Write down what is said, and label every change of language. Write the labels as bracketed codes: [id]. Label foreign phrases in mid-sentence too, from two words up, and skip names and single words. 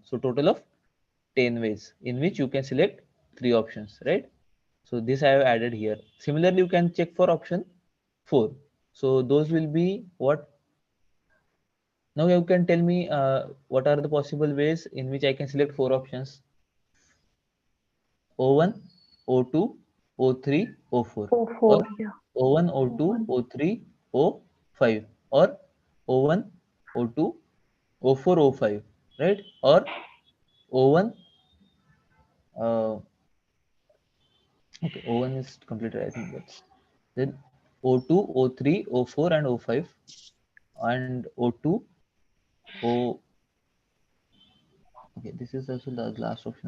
[en] So total of 10 ways in which you can select three options, right? So this I have added here. Similarly, you can check for option 4. So those will be what? Now you can tell me what are the possible ways in which I can select four options. O1, O2, O3, O4, or O4, yeah. O1, O2, O3, O5, or O1, O2, O4, O5, right? Or O1, okay, O1 is completed. I think that's then O2, O3, O4, and O5, and O2, O. Okay, this is also the last option.